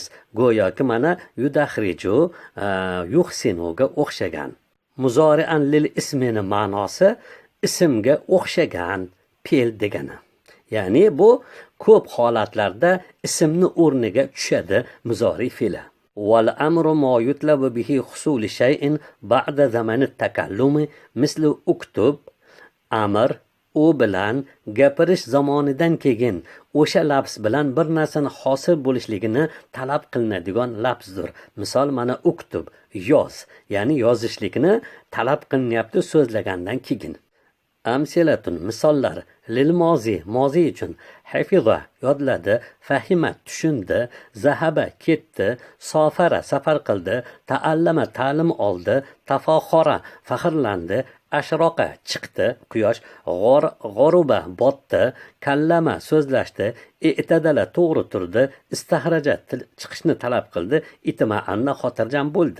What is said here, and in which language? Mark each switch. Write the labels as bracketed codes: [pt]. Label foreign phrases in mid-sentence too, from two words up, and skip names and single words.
[uz] Go'yoki mana yudahriju yuhsinuga o'xshagan. Muzori'an lil ismini ma'nosi ismga o'xshagan fe'l degani. Ya'ni bu ko'p holatlarda ismni o'rniga tushadi muzori fe'li. [ar] والأمر ما يطلب به حصول شيء بعد زمن التكلم مثل اكتب. [uz] Amr u bilan gapirish zamonidan keyin o'sha lafz bilan bir narsani hosil bo'lishligini talab qilinadigan lafzdir. Misol mana uktub yoz, ya'ni yozishlikni talab qilinyapti so'zlagandan keyin. Amsilatun misollar [ar] للماضي [uz] mozi uchun hafiza yodladi, fahima tushundi, zahaba ketdi, safara safar qildi, ta'allama ta'lim oldi, tafaxora faxrlandi, ashroqa chiqdi quyosh, g'oruba botdi, kallama so'zlashdi, i'tadala to'g'ri turdi, istahraja chiqishni talab qildi, [ar] اطمأن [uz] xotirjam bo'ldi.